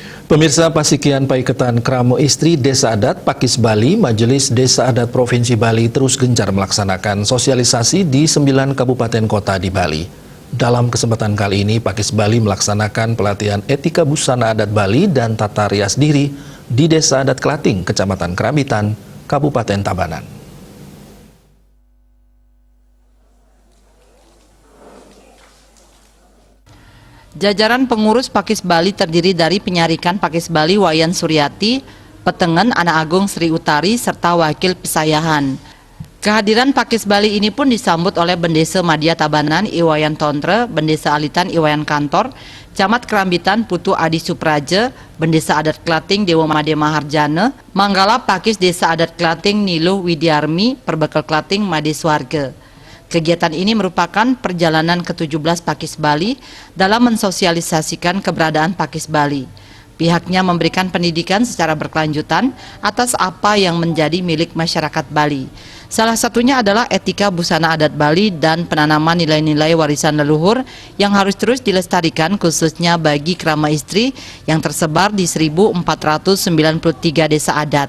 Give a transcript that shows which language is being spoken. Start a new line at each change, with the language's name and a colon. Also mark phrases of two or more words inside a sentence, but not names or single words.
Indonesian: Pemirsa, Pasikian Paiketan Kramo Istri Desa Adat Pakis Bali, Majelis Desa Adat Provinsi Bali terus gencar melaksanakan sosialisasi di 9 kabupaten kota di Bali. Dalam kesempatan kali ini, Pakis Bali melaksanakan pelatihan etika busana adat Bali dan tata rias diri di Desa Adat Klating, Kecamatan Kerambitan, Kabupaten Tabanan. Jajaran pengurus Pakis Bali terdiri dari Penyarikan Pakis Bali Wayan Suryati, Petengen Anak Agung Sri Utari, serta Wakil Pesayahan. Kehadiran Pakis Bali ini pun disambut oleh Bendesa Madya Tabanan Iwayan Tontre, Bendesa Alitan Iwayan Kantor, Camat Kerambitan Putu Adi Supraja, Bendesa Adat Klating Dewa Made Maharjana, Manggala Pakis Desa Adat Klating Niluh Widiarmi, Perbekal Klating Made Swarga. Kegiatan ini merupakan perjalanan ke-17 Pakis Bali dalam mensosialisasikan keberadaan Pakis Bali. Pihaknya memberikan pendidikan secara berkelanjutan atas apa yang menjadi milik masyarakat Bali. Salah satunya adalah etika busana adat Bali dan penanaman nilai-nilai warisan leluhur yang harus terus dilestarikan khususnya bagi krama istri yang tersebar di 1493 desa adat.